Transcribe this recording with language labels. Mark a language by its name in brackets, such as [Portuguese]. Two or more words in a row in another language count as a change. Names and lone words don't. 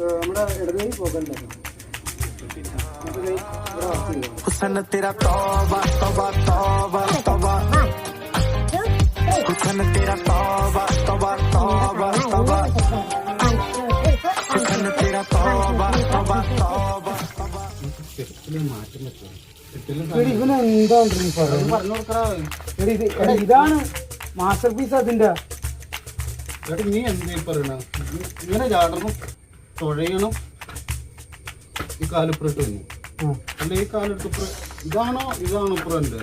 [Hindi] हुसन तेरा तौबा तौबा तौबा तौबा हुसन तेरा तौबा तौबा तौबा तौबा हुसन तेरा तौबा तौबा तौबा तौबा [Malayalam] ഇതാണ് മാസ്റ്റർ പീസ് അതിന്റെ. നീ എന്ത് പറയണ? ഇങ്ങനെ ചാടണം, തുഴയണം, ഈ കാലിപ്പുറത്ത് വന്നു അല്ല ഈ കാലെടുത്ത് ഇതാണോ ഇപ്പുറന്റെ?